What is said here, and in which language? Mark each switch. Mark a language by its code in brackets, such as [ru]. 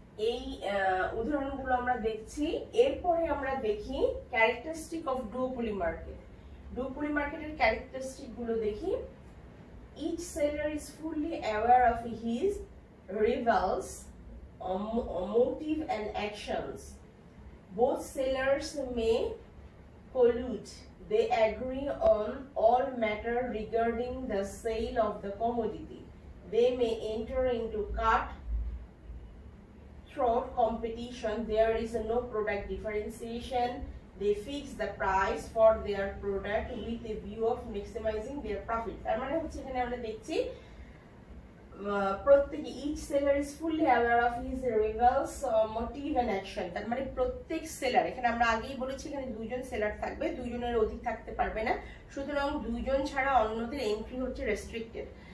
[bn] এই উদাহরণগুলো আমরা দেখছি। এরপরে আমরা দেখি [en] Characteristic of duopoly market. [bn] ডুওপলি মার্কেটের ক্যারেক্টারিস্টিক গুলো দেখি। [en] Each seller is fully aware of his rivals motive and actions. Both sellers may collude. They agree on all matter regarding the sale of the commodity. They may enter into cutthroat competition. There is no product differentiation. They fix the price for their product with a view of maximizing their profit. [bn] তার মানে হচ্ছে এখানে আমরা দেখছি প্রত্যেক [en] Each seller is fully aware of his rivals motive and action. [bn] তার মানে প্রত্যেক সেলার, এখানে আমরা আগেই বলেছি এখানে দুইজন সেলার থাকবে, দুইজনের অধিক থাকতে পারবে না, সুতরাং দুইজন ছাড়া অন্যদের এন্ট্রি হচ্ছে রেস্ট্রিক্টেড।